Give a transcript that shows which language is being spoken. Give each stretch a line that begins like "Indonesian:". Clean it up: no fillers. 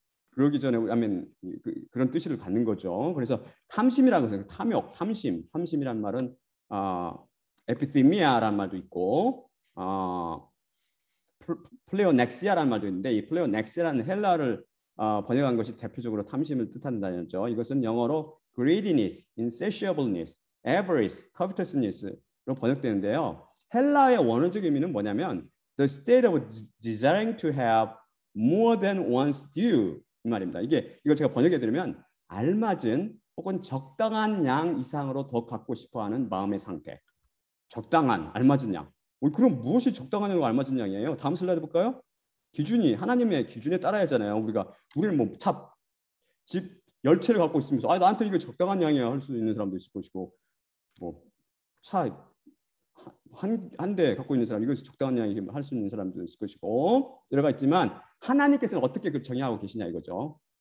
Korean: 그러기 전에 그런 뜻을 갖는 거죠. 그래서 탐심이라고 해서 탐욕, 탐심이란 말은 에피티미아라는 말도 있고 플레오넥시아라는 말도 있는데 이 플레오넥시아라는 헬라를 번역한 것이 대표적으로 탐심을 뜻한다죠. 이것은 영어로
English: greediness, insatiableness, avarice, covetousness
Korean: 로 번역되는데요. 헬라의 원어적 의미는 뭐냐면
English: the state of desiring to have more than one's due
Korean: 이 말입니다. 이걸 제가 번역해드리면 알맞은 혹은 적당한 양 이상으로 더 갖고 싶어하는 마음의 상태. 적당한, 알맞은 양. 그럼 무엇이 적당한 양과 알맞은 양이에요? 다음 슬라이드 볼까요? 기준이 하나님의 기준에 따라야 하잖아요. 우리는 뭐 집 10채를 갖고 있으면서 나한테 이거 적당한 양이야 할 수 있는 사람도 있을 것이고 뭐 차 한 대 갖고 있는 사람 이것이 적당한 양이 할 수 있는 사람도 있을 것이고 여러 가지 있지만 하나님께서는 어떻게 그걸 정의하고 계시냐 이거죠.